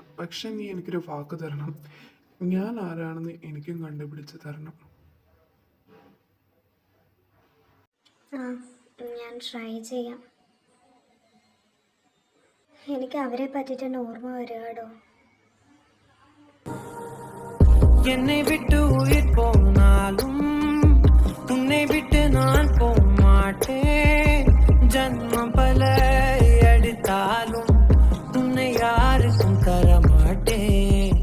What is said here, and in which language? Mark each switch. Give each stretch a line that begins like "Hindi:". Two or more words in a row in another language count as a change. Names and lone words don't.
Malayalam: പക്ഷെ നീ എനിക്കൊരു വാക്ക് തരണം. ഞാൻ ആരാണെന്ന് എനിക്കും കണ്ടുപിടിച്ച് തരണം. ആ, ഞാൻ ട്രൈ ചെയ്യാം. എനിക്ക് അവരെ പറ്റിയിട്ട് ഓർമ്മ വരികടോ.
Tamil: என்னை விட்டு உயிர் போனாலும் உன்னை விட்டு நான் போக மாட்டேன். ஜன்மம் பல எடுத்தாலும் உன்னை யாருக்கும் தர மாட்டேன்.